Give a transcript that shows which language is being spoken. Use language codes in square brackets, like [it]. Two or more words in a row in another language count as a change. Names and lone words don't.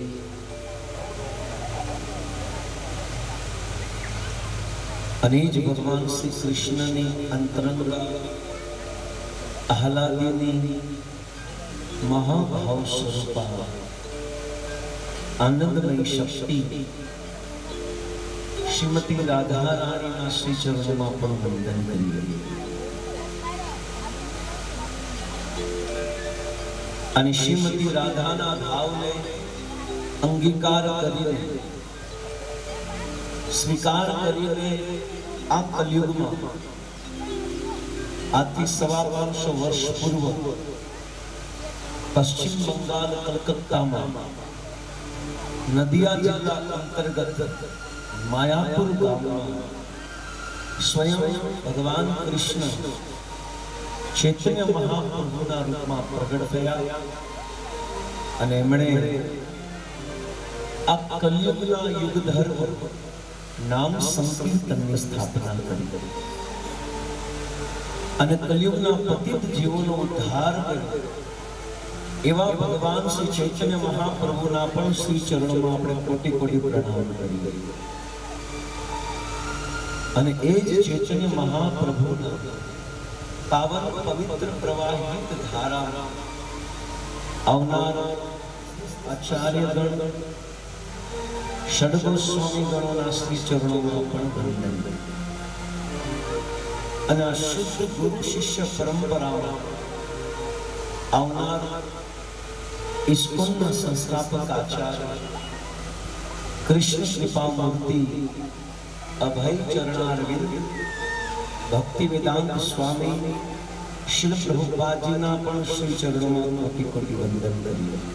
[gu] અનેજ ભગવાન શ્રી કૃષ્ણ ને અંતરંગા આહ્લાદિની મહાભાવ સ્વરૂપા આનંદમયી શક્તિ શ્રીમતી રાધા રાની ના [hi] श्री चरणों में [gu] પણ વંદન કરિએ। અને શ્રીમતી રાધાના ભાવને અંગીકાર કરીને સ્વીકાર કરીને આ કલિયુગમાં આજથી 500 વર્ષ પૂર્વ પશ્ચિમ બંગાળ કલકત્તામાં નદિયા જિલ્લા અંતર્ગત માયાપુર ગામમાં સ્વયં ભગવાન કૃષ્ણ ચૈતન્ય મહાપ્રભુના [hi] रूप में [gu] પ્રગટ થયા અને એમણે આ કલિયુગના યુગધર્મ નામ સંકીર્તનની સ્થાપના કરી અને કલિયુગના પતિત જીવોનો ઉદ્ધાર કર્યો એવા ભગવાન શ્રી ચૈતન્ય મહાપ્રભુના પણ [hi] श्री चरणों में [gu] આપણે કોટિ કોટિ પ્રણામ કરીએ। અને એ જ ચૈતન્ય મહાપ્રભુના પાવન પવિત્ર પ્રવાહિત ધારા આવનાર આચાર્યગણ ષડગોસ્વામી ગણોના શ્રી ચરણોમાં પણ વંદન અને આ શુદ્ધ ગુરુ શિષ્ય પરંપરામાં આવનાર ઇસ્કોનના સંસ્થાપક આચાર્ય કૃષ્ણ કૃપા મૂર્તિ અભય ચરણારવિંદ ભક્તિ વેદાંત સ્વામી શ્રી પ્રભુપાદજીના પણ શ્રી ચરણોમાં કોટી કોટી વંદન કરીએ.